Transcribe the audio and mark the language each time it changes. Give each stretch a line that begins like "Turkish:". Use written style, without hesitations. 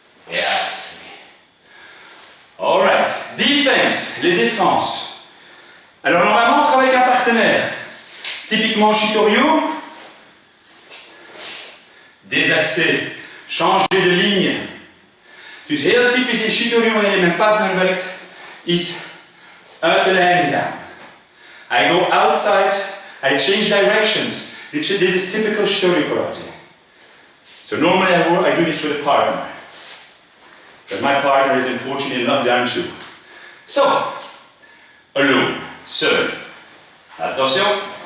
English: Yes. Alright. Defense.
French: Les défenses. Alors normalement, on travaille avec un partenaire. Typiquement Shitoryu, désaxer, changer de ligne.
Dutch: Dus heel typisch in Shitoryu, wanneer je met een partner werkt, is uit de lijn gaan.
English: I go outside, I change directions. This is typical Shitoryu karate. So normally I do this with a partner. But my partner is unfortunately in lockdown too. So, alone, seul. Attention.